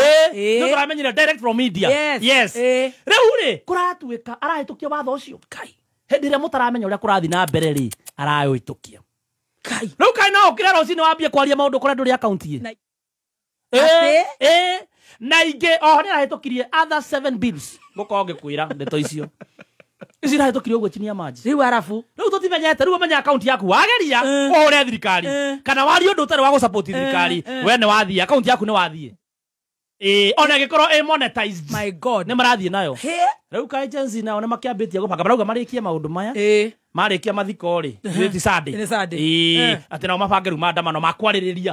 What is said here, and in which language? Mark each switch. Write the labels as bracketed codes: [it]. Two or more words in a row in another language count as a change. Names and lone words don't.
[ki] nĩ tũramenyire [en] direct from media yes [ki] rĩu rĩ kũratuĩka arahĩtũkia watho ũcio hĩndĩ ĩrĩa mũtaramenya ũrĩa kũrathiĩ na mbere rĩ arahĩtũkia rĩu kaĩ no ũkĩre rũcinĩ wambie kwaria maũndũ kũrĩa ndũrĩ akaunti na ingĩ oho nĩ arahĩtũkirie [en] other 7 bills [ki] gũkorwo ngĩkwĩra ndeto icio ici irahĩtũkirie ũguo [sw] chini ya maji [ki] rĩu arabu rĩu tũtimenyete rĩu ũmenye akaunti yaku wageria ũhũre thirikari kana waria ũndũ ũtarĩ wa gũsupport thirikari we nĩ wathiĩ akaunti yaku nĩ wathiĩ ona ĩgĩkorwo monetized [en] my God [ki] nĩ marathiĩ nayo rĩu ka agency nao nĩ makĩambĩtie gũbanga marauga marĩkie maũndũ maya marĩkia mathiko rĩ nĩ Sunday atĩ nao mabange rĩu maandamano makwarĩrĩria